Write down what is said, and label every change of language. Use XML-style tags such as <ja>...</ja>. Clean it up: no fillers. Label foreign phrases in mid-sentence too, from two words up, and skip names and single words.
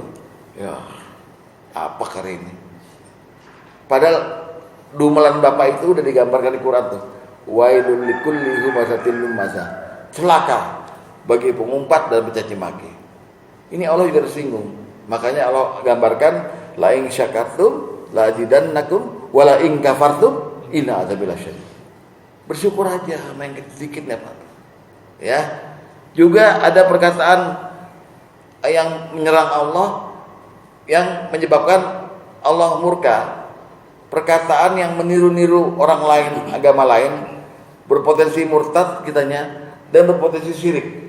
<id>Ya, apa hari ini? Padahal dumelan bapak itu udah digambarkan di Quran tuh.</id> <ar>ويل لكل همزة لمزة.</ar> <id>Celaka bagi pengumpat dan pencaci maki. Ini Allah juga tersinggung. Makanya Allah gambarkan</id> <ar>لئن شكرتم لأزيدنكم ولئن كفرتم إن عذابي لشديد.</ar> <id>Bersyukur aja main sedikit enggak apa-apa. Ya. Juga ada perkataan yang menyerang Allah yang menyebabkan Allah murka. Perkataan yang meniru-niru orang lain, agama lain, berpotensi murtad kitanya dan berpotensi syirik.</id>